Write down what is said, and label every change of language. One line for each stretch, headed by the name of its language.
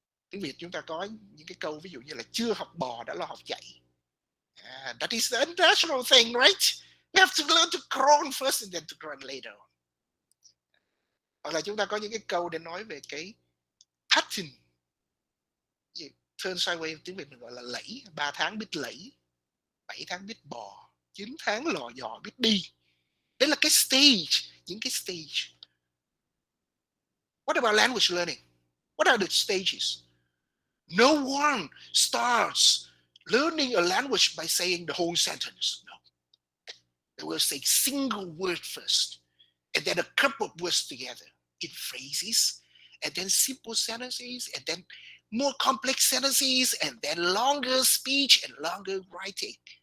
Vietnamese: Tiếng Việt chúng ta có những cái câu ví dụ như là chưa học bò đã lo học chạy.
English: That is the natural thing, right? We have to learn to crawl first and then to run later on.
Vietnamese: Hoặc là chúng ta có những cái câu để nói về cái pattern,
English: turn sideways
Vietnamese: tiếng Việt mình gọi là lẫy, 3 tháng biết lẫy, 7 tháng biết bò, 9 tháng lò dò biết đi. Đấy là cái stage, những cái stage.
English: What about language learning? What are the stages? No one starts learning a language by saying the whole sentence. No. They will say single word first, and then a couple of words together in phrases, and then simple sentences, and then more complex sentences, and then longer speech and longer writing.